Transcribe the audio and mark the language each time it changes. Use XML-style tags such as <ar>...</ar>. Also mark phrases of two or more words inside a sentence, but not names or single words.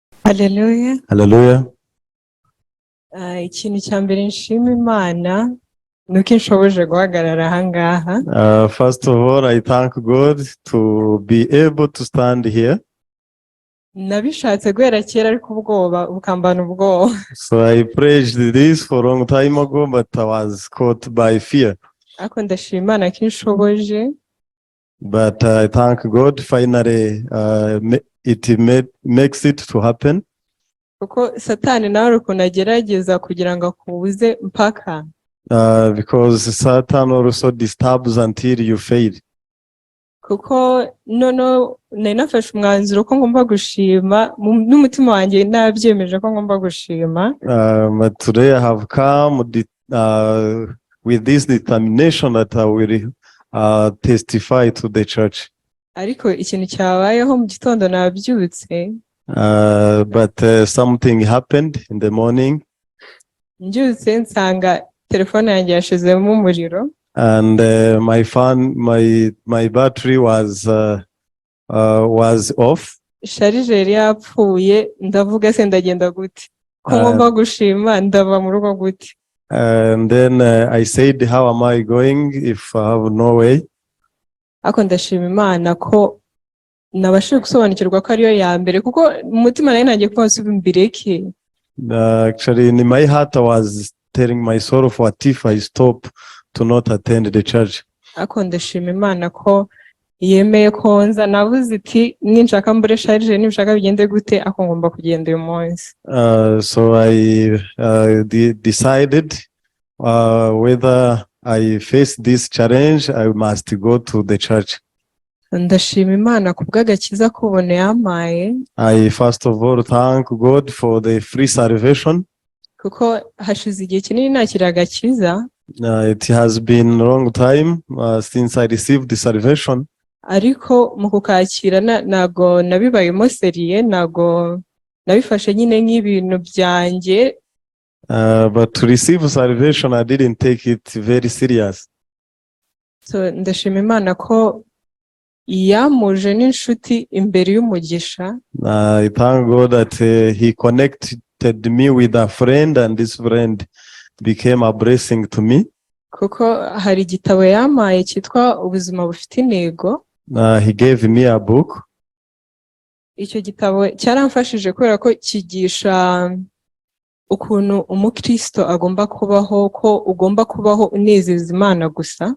<rw>Hallelujah. Hallelujah. Ikintu cya mbere nshima Imana nuko inshoboje guhagarara aha ngaha.</rw> <en>First of all, I thank God to be able to stand here.</en> <rw>Nabishatse guhera kera ariko ubwoba bukambana ubwoba.</rw> <en>So I praised this for a long time ago, but I was caught by fear.</en> <rw>Ariko ndashima Imana ko inshoboje.</rw> <en>But I thank God finally makes it to happen.</en> <rw>Kuko Satani nawe ari ukuntu agerageza kugira ngo akubuze mpaka.</rw> <en>Because Satan also disturbs until you fail.</en> <rw>Kuko nari nafashe umwanzuro ko ngomba gushima n'umutima wanjye nabyemeje ko ngomba gushima.</rw> <en>But today I have come with this determination that I will testify to the church.</en> <rw>Ariko ikintu cyabayeho mu gitondo nabyutse.</rw> <en>But something happened in the morning.</en> <rw>Mbyutse nsanga telefone yanjye yashizemo umuriro.</rw> <en>And my phone, my battery was off.</en> <rw>Sharijeri yapfuye, ndavuga se ndagenda gute ko ngomba gushima ndava mu rugo gute.</rw> <en>And then I said, how am I going if I have no way?</en> <rw>Ako ndashima Imana ko nabashije gusobanukirwa ko ariyo ya mbere, kuko umutima nari nagiye kwose mbireke.</rw> <en>Actually, in my heart I was telling myself, what if I stop to not attend the church?</en> <rw>Ako ndashima Imana ko yemeye ko nza. Navuze iti ninshaka mbure sharijeri, ninshaka bigende gute, ako ngomba kugenda uyu munsi.</rw> <en>So I decided whether I face this challenge, I must go to the church.</en> <rw>Ndashima Imana ku bw'agakiza kubone yampaye.</rw> <en>I first of all thank God for the free salvation.</en> <rw>Kuko hashize igihe kinini nakira agakiza.</rw> <en>It has been a long time since I received the salvation.</en> <rw>Ariko mu kukakira nago nabibayemo seriye, nago nabifashe nyine nk'ibintu byanjye.</rw> <en>But to receive salvation, I didn't take it very serious.</en> <rw>So ndashima Imana ko yamuje n'inshuti imbere y'umugisha.</rw> <en>I thank God that He connected me with a friend, and this friend became a blessing to me.</en> <rw>Kuko hari igitabo yampaye cyitwa ubuzima bufite intego.</rw> <en>He gave me a book.</en> <rw>Icyo gitabo cyaramfashije kubera ko kigisha ukuntu umukristo agomba kubaho, ko ugomba kubaho unezeza Imana gusa.</rw>